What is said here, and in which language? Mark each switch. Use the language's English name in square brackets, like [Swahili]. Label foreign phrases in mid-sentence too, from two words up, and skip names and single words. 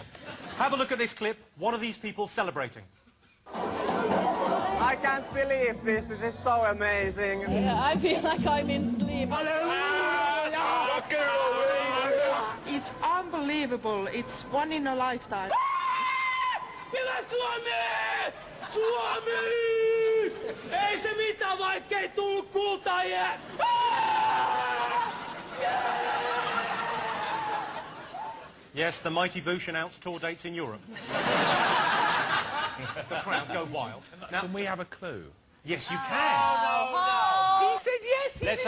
[English] Have a look at this clip. What are these people celebrating? I can't believe this. This is so amazing. Yeah, I feel like I'm in sleep. It's unbelievable. It's one in a lifetime. [Finnish] Ei se mitään, vaikkei tullut kultaajia! [English] Yes, the mighty Bush announced tour dates in Europe. The crowd go wild. Now, can we have a clue? Yes, you can. He said yes, he's Let's